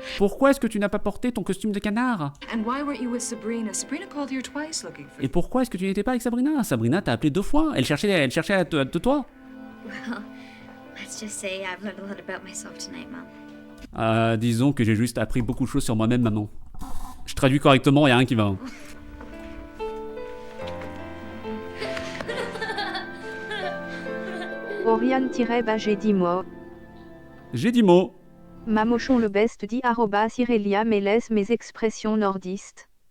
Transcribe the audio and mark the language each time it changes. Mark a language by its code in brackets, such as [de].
[fr] Pourquoi est-ce que tu n'as pas porté ton costume de canard? [en] And why weren't you with Sabrina? Sabrina called here twice looking for [fr] Et pourquoi est-ce que tu n'étais pas avec Sabrina? Sabrina t'a appelé 2 fois. Elle cherchait à te toi. Well, let's just say I've learned a lot about myself tonight, Mom. Disons que j'ai juste appris beaucoup de choses sur moi-même, maman. Je traduis correctement, y a rien qui va. Oriane-bah j'ai dit moi. J'ai dit mot. Mamochon le best dit @Irelia mais laisse mes expressions nordistes.